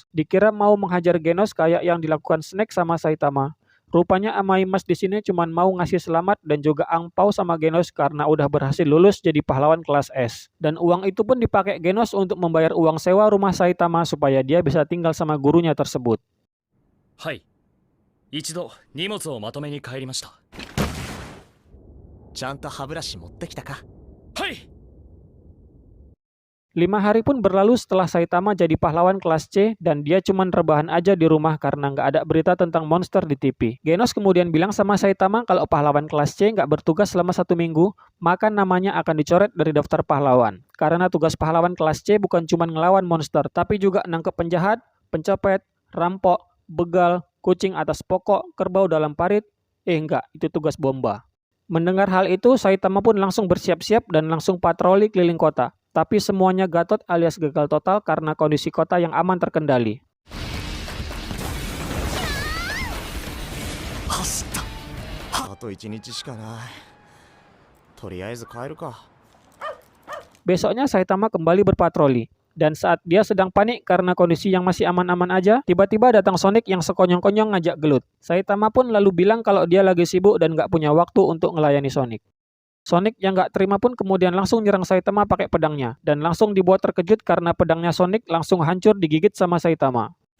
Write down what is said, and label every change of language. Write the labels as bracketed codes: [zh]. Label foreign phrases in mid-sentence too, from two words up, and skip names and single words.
[id] Dikira mau menghajar Genos kayak yang dilakukan Snake sama Saitama. Rupanya Amaimas di sini cuma mau ngasih selamat dan juga angpau sama Genos karena udah berhasil lulus jadi pahlawan kelas S. Dan uang itu pun dipakai Genos untuk membayar uang sewa rumah Saitama supaya dia bisa tinggal sama gurunya tersebut. Hai. [ja] 一度荷物をまとめに帰りました。ちゃんと歯ブラシ持ってきたか？はい。 [id] 5 hari pun berlalu setelah Saitama jadi pahlawan kelas C dan dia cuman rebahan aja di rumah karena nggak ada berita tentang monster di TV. Genos kemudian bilang sama Saitama kalau pahlawan kelas C nggak bertugas selama 1 minggu, maka namanya akan dicoret dari daftar pahlawan. Karena tugas pahlawan kelas C bukan cuma ngelawan monster, tapi juga nangkep penjahat, pencopet, rampok, begal, [ms] kucing atas pokok, kerbau dalam parit. [id] Enggak, itu tugas bomba. Mendengar hal itu, Saitama pun langsung bersiap-siap dan langsung patroli keliling kota. Tapi semuanya gatot alias gagal total karena kondisi kota yang aman terkendali. [ja] 走った。あと1日しかない。とりあえず帰るか。 [id] Besoknya Saitama kembali berpatroli. Dan saat dia sedang panik karena kondisi yang masih aman-aman aja, tiba-tiba datang Sonic yang sekonyong-konyong ngajak gelut. Saitama pun lalu bilang kalau dia lagi sibuk dan gak punya waktu untuk ngelayani Sonic. Sonic yang gak terima pun kemudian langsung nyerang Saitama pakai pedangnya, dan langsung dibuat terkejut karena pedangnya Sonic langsung hancur digigit sama Saitama.